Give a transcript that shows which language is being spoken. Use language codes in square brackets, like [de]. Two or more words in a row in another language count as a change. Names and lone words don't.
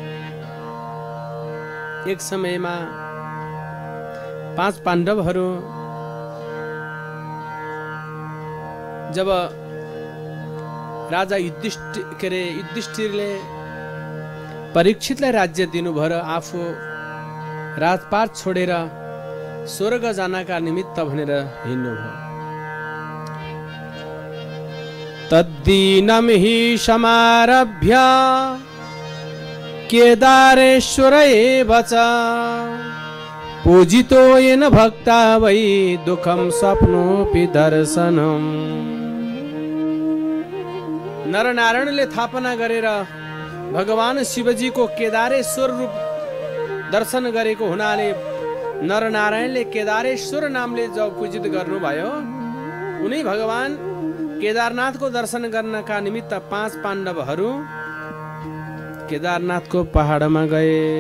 [ne] एक समयमा 5 पाण्डवहरू जब राजा युधिष्ठिरले परीक्षितलाई राज्य दिनुभयो र आफू राजपाट छोडेर स्वर्ग जानका निमित्त भनेर हिँड्नुभयो। [sa] तद्दीनं हि समारभ्य केदारेश्वर एव च पूजितो येन भक्ता वै दुःखं स्वप्नोऽपि दर्शनम्। [ne] नरनारायणले स्थापना गरेर भगवान शिवजीको केदारेश्वर रूप दर्शन गरेको हुनाले नरनारायणले केदारेश्वर नामले जब पूजित गर्नुभयो, उनी भगवान केदारनाथको दर्शन गर्नका निमित्त 5 पाण्डवहरू केदारनाथको पहाडमा गए।